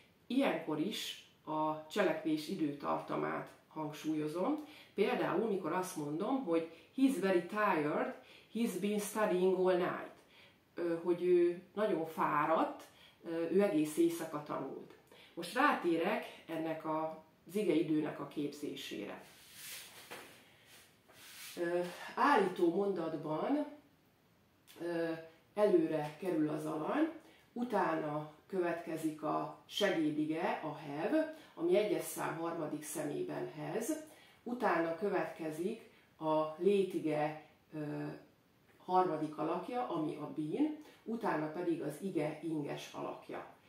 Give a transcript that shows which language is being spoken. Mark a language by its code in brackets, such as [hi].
[hu] Ilyenkor is a cselekvés időtartamát hangsúlyozom. Például, mikor azt mondom, hogy [en] he's very tired, he's been studying all night. [hu] Hogy ő nagyon fáradt, ő egész éjszaka tanult. Most rátérek ennek az igeidőnek a képzésére. Állító mondatban előre kerül az alany, utána következik a segédige, a have, ami egyes szám harmadik szemében has, utána következik a létige harmadik alakja, ami a been, utána pedig az ige inges alakja.